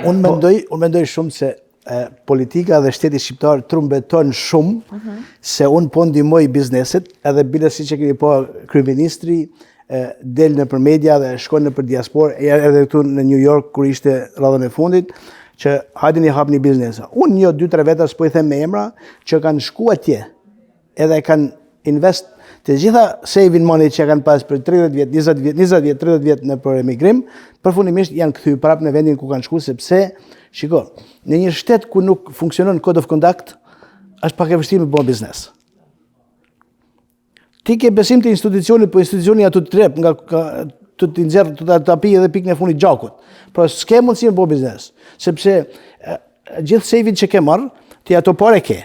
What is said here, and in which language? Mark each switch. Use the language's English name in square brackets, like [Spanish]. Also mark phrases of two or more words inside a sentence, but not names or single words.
[Albanian] Unë mendoj shumë se politika dhe shteti shqiptar trumbeton shumë se unë po ndihmoj bizneset, edhe bile siç e kemi po kryeministri del në për media dhe shkon në për diasporë, edhe këtu në New York kur ishte radhën e fundit, që hajde një hap një biznesa. Unë 2-3 veta s'po i them me emra që kanë shku atje, edhe kanë invest të gjitha [English] saving money [Albanian] që kanë pas për 30 vjet, 20 vjet, 30 vjet në për emigrim, përfundimisht janë kthyer prapë në vendin ku kanë shku, sepse shiko, në një shtet ku nuk funksionon [English] code of conduct, [Albanian] është pak e vështirë me bë biznes. Ti ke besim të institucionit, po institucioni aty të trep nga të të nxjerr të tapi edhe pikën e fundit gjakut. Por s'ke mundësi me bë biznes, sepse gjithë saving që ke marr, ti ato parë ke.